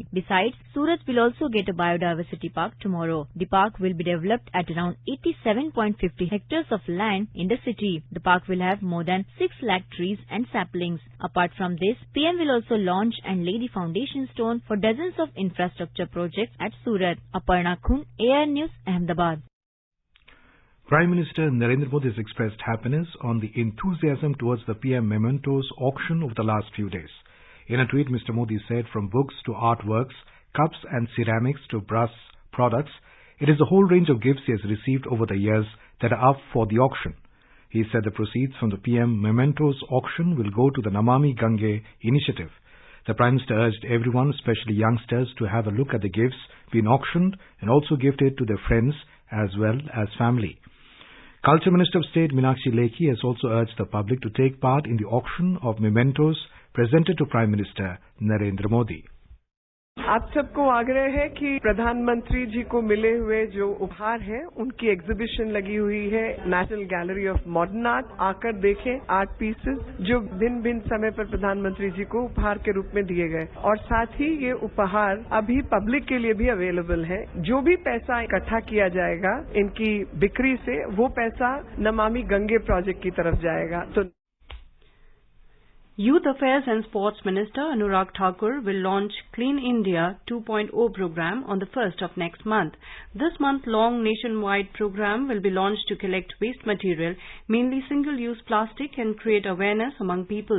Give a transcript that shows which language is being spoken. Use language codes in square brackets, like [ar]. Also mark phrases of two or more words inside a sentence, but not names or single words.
[en] Besides, Surat will also get a biodiversity park tomorrow. The park will be developed at around 87.50 hectares of land in the city. The park will have more than 6 lakh trees and saplings. Apart from this, PM will also launch and lay the foundation stone for dozens of infrastructure projects at Surat. Aparna Khun, AIR News, Ahmedabad. Prime Minister Narendra Modi has expressed happiness on the enthusiasm towards the PM Mementos auction over the last few days. In a tweet, Mr. Modi said, from books to artworks, cups and ceramics to brass products, it is a whole range of gifts he has received over the years that are up for the auction. He said the proceeds from the PM Mementos auction will go to the Namami Gange initiative. The Prime Minister urged everyone, especially youngsters, to have a look at the gifts being auctioned and also gift it to their friends as well as family. Culture Minister of State Meenakshi Lekhi has also urged the public to take part in the auction of mementos presented to Prime Minister Narendra Modi. [hi] आप सबको आग्रह है कि प्रधानमंत्री जी को मिले हुए जो उपहार हैं उनकी एग्जीबिशन लगी हुई है नेशनल गैलरी ऑफ मॉडर्न आर्ट, आकर देखें [en] art pieces [hi] जो भिन्न भिन्न समय पर प्रधानमंत्री जी को उपहार के रूप में दिए गए, और साथ ही ये उपहार अभी पब्लिक के लिए भी अवेलेबल है। जो भी पैसा इकट्ठा किया जाएगा इनकी बिक्री से, वो पैसा नमामि गंगे प्रोजेक्ट की तरफ जाएगा। तो [en] Youth Affairs and Sports Minister Anurag Thakur will launch Clean India 2.0 program on the 1st of next month. This month-long nationwide program will be launched to collect waste material, mainly single-use plastic, and create awareness among people.